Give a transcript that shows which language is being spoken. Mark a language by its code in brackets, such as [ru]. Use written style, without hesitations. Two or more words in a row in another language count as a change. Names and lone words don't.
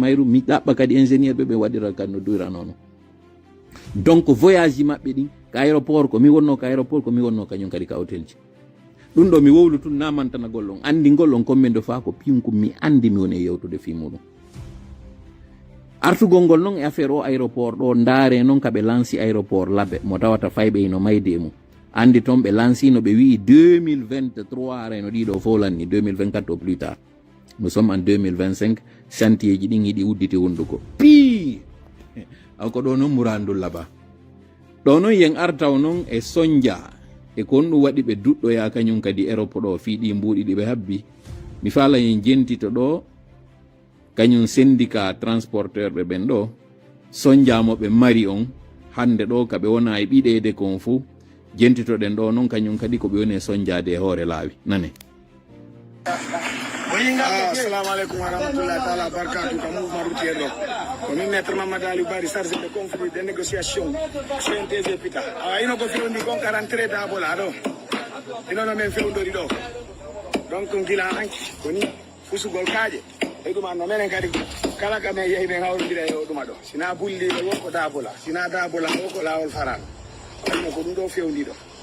[ff] mayru mi ɗaɓɓa kadi ingénieur ɓe waɗira kadi no duyranono donc voyage ji maɓɓe ɗin ka aéroport ko mi wonno ka aéroport ko mi wonno kañum kadi ka hôtel ji ɗum ɗo mi wowlu tun namantanagol on andi ngol on commande fa ko pinku mi andi mi woni e yewtude fi muɗum artugol ngol noon e affaire o aéroport ɗo ndaare noon kaɓe lanci aéroport labbe mo tawata fayɓe ino mayde mum andi toon ɓe lancino ɓe wi 2023 arayno ɗiɗo fo lanni 2024 [fr] au plus tard nous sommes en 2025 [ff] chantier ji ɗin yiɗi udditi hunduko pi ko ɗo noon Mourandoula Ba ɗo noon yen artaw noon e sonja e kon ɗum waɗi ɓe duɗɗoya kañum kadi Europe ɗo fiiɗi mbuuɗi ɗi ɓe habbi mi faala yen jentito ɗo kañum syndicat transporteur ɓe ɓen ɗo sonjamo ɓe mari on hande ɗo kaɓe wona e ɓiɗede kon fou jentitoɗen ɗo noon kañum kadi ko ɓe woni e sonjade e hoore laawi nane [ar] assalamu aleykum wa rahmatullahi taala barkatu [ff] ka [fr] mouvement routier [ff] ɗo komin maître Mamadou Aliou Bari [fr] chargé de conflit de négociation [ff] CNTG pita awa ino ko fewndi kon 43 dabola ɗo inono men fewndori ɗo donc gila hanki koni fusugol kaaƴe e ɗuma no menen kadi kala ka men yehi men hawrodira e o ɗuma ɗo sina bulliɓe wonko dabola sina dabola wonko lawol farano ino ko ɗum ɗo fewndi ɗo